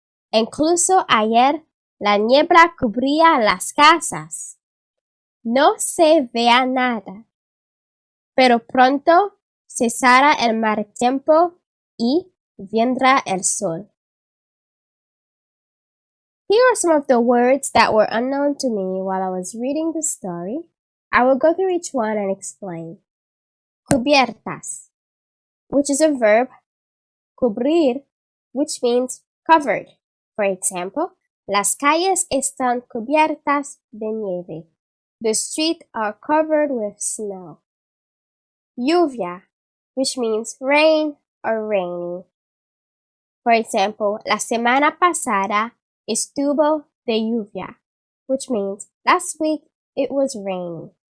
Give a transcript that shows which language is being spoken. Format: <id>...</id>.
<es>Incluso ayer la niebla cubría las casas. No se veía nada. Pero pronto cesará el mal tiempo y vendrá el sol.</es> <en>Here are some of the words that were unknown to me while I was reading the story. I will go through each one and explain. Cubiertas, which is a verb, cubrir, which means covered.</en> <es>For example, las calles están cubiertas de nieve.</es> <en>The streets are covered with snow. Lluvia, which means rain or raining. For example,</en> <es>la semana pasada estuvo de lluvia,</es> <en>which means last week it was raining.</en>